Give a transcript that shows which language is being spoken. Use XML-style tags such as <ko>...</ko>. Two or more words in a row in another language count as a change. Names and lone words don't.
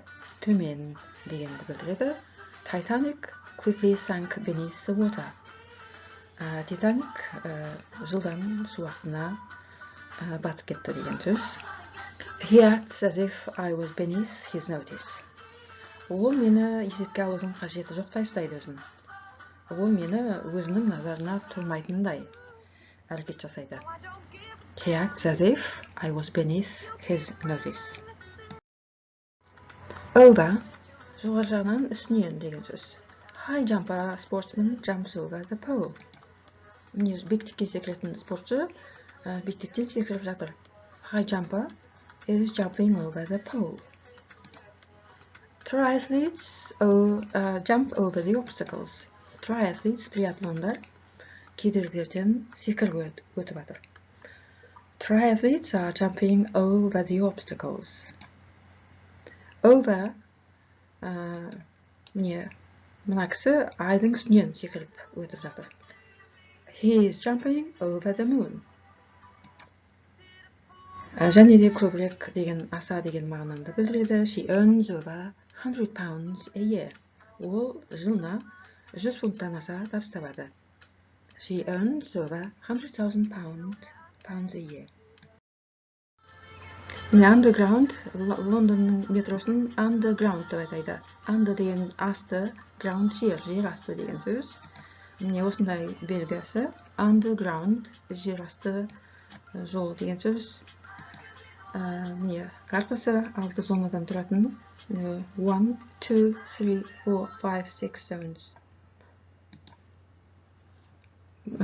<kk>Төмен дегенді білдіреді.</kk> <en>Titanic quickly sank beneath the water.</en> <kk>Titanic жылдам су астына батып кетті деген сөз.</kk> <en>He acts as if I was beneath his notice.</en> <kk>Ол мені есепке алудың қажеті жоқтай ұстайды өзін. Ол мені өзінің назарына тұрмайтындай әрекет жасайды.</kk> <en>He acts as if I was beneath his notice. Over,</en> <kk>жоғары жағынан үстінен деген сөз.</kk> <en>High jumper sportsman jumps over the pole.</en> <kk>Міне биіктікке секіретін спортшы биіктіктен секіріп жатыр.</kk> <en>High jumper is jumping over the pole. Triathletes jump over the obstacles. Triathletes,</en> <kk>триатлондар кедергілерден секіріп өтіп жатыр.</kk> <en>Triathletes are jumping over the obstacles. Over,</en> <kk>мына кісі айдың үстінен секіріп өтіп жатыр.</kk> <en>He is jumping over the moon.</en> <kk>Және де көбірек деген аса деген мағынаны білдіреді.</kk> <en>She earns over 100 pounds a year.</en> <kk>Ол жылына 100 фунттан аса табыс табады.</kk> <en>She earns over 100,000 pounds a year. Underground,</en> <kk>Лондонның метросын underground деп айтады. Under деген асты, ground жер асты деген сөз. Міне осындай белгісі underground, жер асты жол деген сөз. Міне картасы 6 зонадан тұратын 1, 2, 3, 4, 5, 6 zones.</kk>